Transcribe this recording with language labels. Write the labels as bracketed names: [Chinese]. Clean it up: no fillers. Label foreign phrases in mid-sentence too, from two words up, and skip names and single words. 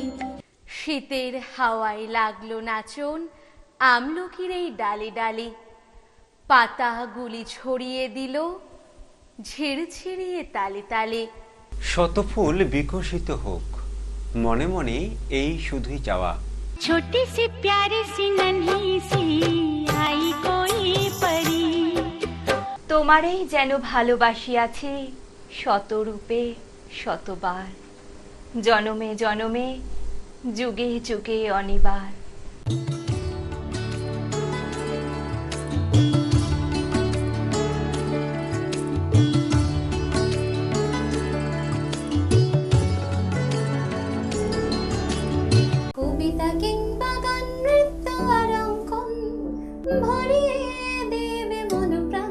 [Bangla] শীতের হাওয়ায় লাগলো নাচন আমলকির এই ডালে ডালে, পাতাগুলি ছড়িয়ে দিল ঝিরঝিরিয়ে তালে তালে। শতফুল বিকশিত হোক, মনে মনে এই শুধুই চাওয়া। [Hindi] छोटी सी प्यारी सी नन्ही सी आई कोई परी, [Bangla] তোমারেই যেন ভালোবাসিয়াছি শতরূপে শতবার, জনমে জনমে যুগে যুগে অনিবার। কবিতা কিংবা গান, নৃত্য আর অঙ্কন ভরিয়ে দেবে মন প্রাণ।